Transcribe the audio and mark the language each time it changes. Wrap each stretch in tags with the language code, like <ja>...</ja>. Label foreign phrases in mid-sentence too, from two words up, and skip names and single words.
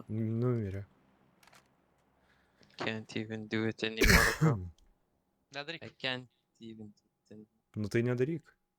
<lt>Numirė.</lt> <en>Can't even do it anymore, bro.</en> <lt>Nedaryk.</lt> <en>I can't even do it anymore.</en> <lt>Nu tai nedaryk.</lt>